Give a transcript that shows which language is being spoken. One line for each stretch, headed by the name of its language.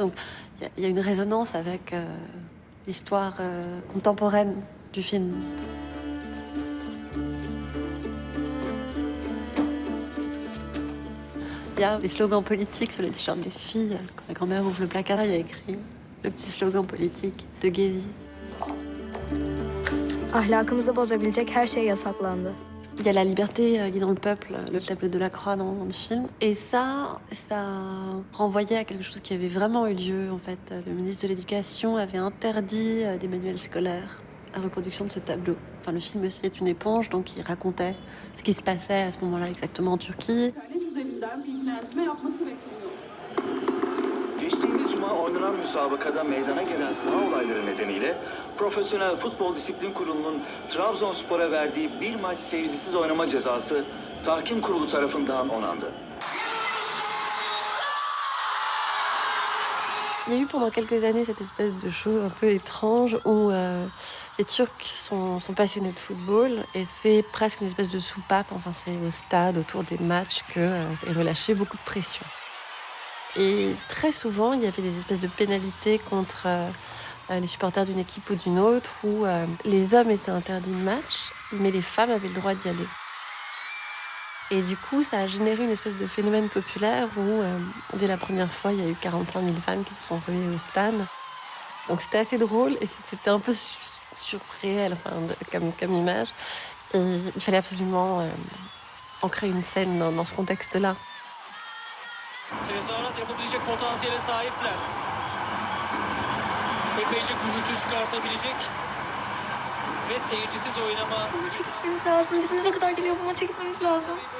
French: Donc il y a une résonance avec l'histoire contemporaine du film. Il y a des slogans politiques sur les t-shirts des filles. Quand ma grand-mère ouvre le placard, il y a écrit le petit slogan politique de Gezi.
Turkish: Ahlakımızı bozabilecek her şey yasaklandı.
French: Il y a la liberté qui est dans le peuple, le tableau de la croix dans le film. Et ça renvoyait à quelque chose qui avait vraiment eu lieu, en fait. Le ministre de l'Éducation avait interdit des manuels scolaires à reproduction de ce tableau. Enfin, le film aussi est une éponge, donc il racontait ce qui se passait à ce moment-là exactement en Turquie.
Turkish: Geçtiğimiz cuma oynanan müsabakada meydana gelen saha olayları nedeniyle Profesyonel Futbol Disiplin Kurulu'nun Trabzonspor'a verdiği bir maç seyircisiz oynama cezası tahkim kurulu tarafından onandı.
French: Il y a eu pendant quelques années cette espèce de chose un peu étrange où les Turcs sont passionnés de football et c'est presque une espèce de soupape, enfin c'est au stade, autour des matchs, est relâchée beaucoup de pression. Et très souvent, il y avait des espèces de pénalités contre les supporters d'une équipe ou d'une autre où les hommes étaient interdits de match, mais les femmes avaient le droit d'y aller. Et du coup, ça a généré une espèce de phénomène populaire où, dès la première fois, il y a eu 45 000 femmes qui se sont ruées au stade. Donc c'était assez drôle et c'était un peu surréel comme image. Et il fallait absolument ancrer une scène dans ce contexte-là.
Turkish: Tezahürat yapabilecek potansiyele sahipler. Epeyce gürültü çıkartabilecek ve seyircisiz oynama. Maça gitmemiz lazım. Dibimize kadar geliyor, bu maça gitmemiz lazım.